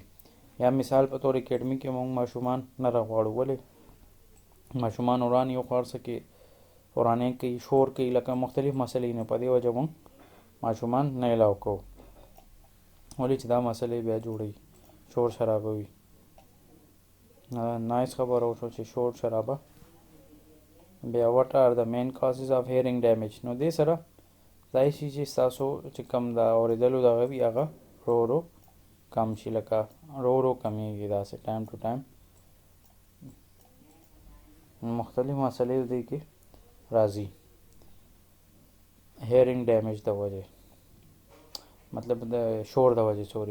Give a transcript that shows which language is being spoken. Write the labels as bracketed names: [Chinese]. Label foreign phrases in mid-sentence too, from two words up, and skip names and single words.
[Pashto] یا مثال په طور اکیډمي کې موږ ماشومان نه راغواړو ولې ماشومان وران یو خوار څه کې ورانې کوي شور کوي لکه مختلف مسلې نه په دې وجه موږ ماشومان نه الاو کوو ولې چې دا مسلې بیا جوړوي شور شرابه وي. نایس خبره وشو چې شور شرابه. بیا [English] what are the main causes of hearing damage [Pashto] نو دې سره ځای شي چې ستاسو چې کم دا اورېدلو دغه وي هغه ورو ورو کم شي لکه ورو ورو کمیږي داسې ټایم ټو ټایم مختلف مسلې دې کې راځي [English] hearing damage [Pashto] د وجې مطلب د شور د وجې سوري.